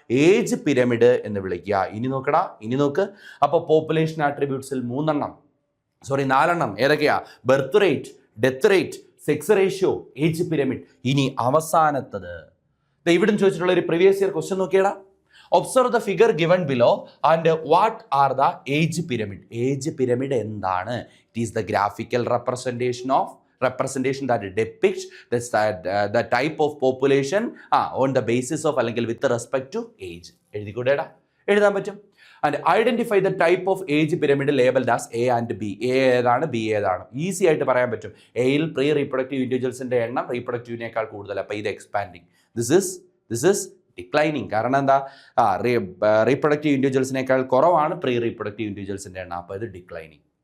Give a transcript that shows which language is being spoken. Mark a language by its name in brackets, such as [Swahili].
[Malayalam] Age pyramid എന്ന് വിളിക്കുക. ഇനി നോക്ക്. അപ്പോൾ പോപ്പുലേഷൻ ആട്രിബ്യൂട്ട്സിൽ 4 ഏതൊക്കെയാ? Birth rate, death rate, sex ratio, age pyramid. ഇനി അവസാനത്തത് ഇവിടെ ചോദിച്ചിട്ടുള്ള ഒരു previous year question നോക്കിയടാ. [English] Observe the figure given below and what are the age pyramid? Age pyramid എന്താണ്? It is the graphical representation that depicts the type of population on the basis of അല്ലെങ്കിൽ with respect to age. [Malayalam] എഴുതാൻ പറ്റും. [English] And identify the type of age pyramid labeled as A and B. [Malayalam] A ഏതാണ്, B ഏതാണ്? Easy ആയിട്ട് പറയാൻ പറ്റും. എയിൽ pre reproductive ഇൻഡിവിജ്വൽസിന്റെ എണ്ണം റീപ്രൊഡക്റ്റീവിനേക്കാൾ കൂടുതൽ. അപ്പോൾ ഇത് എക്സ്പാൻഡിങ്. [English] This is declining. [Malayalam] കാരണം എന്താ? റീപ്രൊഡക്റ്റീവ് ഇൻഡിവിജ്വൽസിനേക്കാൾ കുറവാണ് പ്രീ റീപ്രൊഡക്റ്റീവ് ഇൻഡിവിജ്വൽസിൻ്റെ എണ്ണം. അപ്പോൾ ഇത് ഡിക്ലൈനിങ്.